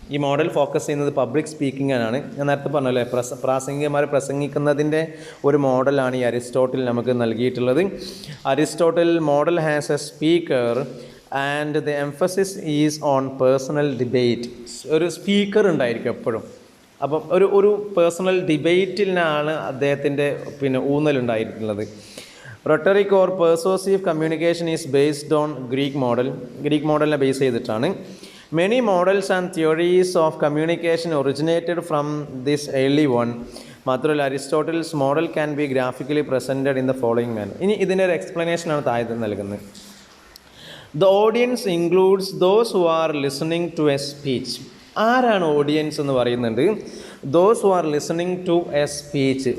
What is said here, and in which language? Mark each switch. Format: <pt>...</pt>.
<ml>ഈ model focus ചെയ്യുന്നത് public സ്പീക്കിങ്ങിനാണ്. ഞാൻ നേരത്തെ പറഞ്ഞല്ലേ, പ്രാസംഗികന്മാർ പ്രസംഗിക്കുന്നതിൻ്റെ ഒരു മോഡലാണ് ഈ അരിസ്റ്റോട്ടിൽ നമുക്ക് നൽകിയിട്ടുള്ളത്.</ml> <en>Aristotle model has a speaker and the emphasis is on personal debate.</en> <ml>ഒരു സ്പീക്കർ ഉണ്ടായിരിക്കും എപ്പോഴും. അപ്പം ഒരു പേഴ്സണൽ ഡിബേറ്റിലാണ് അദ്ദേഹത്തിൻ്റെ ഊന്നലുണ്ടായിട്ടുള്ളത്.</ml> <en>Rhetoric or persuasive communication is based on Greek</en> <ml>മോഡലിനെ ബേസ് ചെയ്തിട്ടാണ്.</ml> <en>Many models and theories of communication originated from this early one.</en> <ml>മാത്രമല്ല</ml> <en>Aristotle's model can be graphically presented in the following manner.</en> <ml>ഇനി ഇതിൻ്റെ ഒരു എക്സ്പ്ലനേഷനാണ് താഴെ നൽകുന്നത്.</ml> <en>The audience includes those who are listening to a speech.</en> <ml>ആരാണ് audience എന്ന് പറയുന്നുണ്ട്?</ml> <en>Those who are listening to a speech.</en>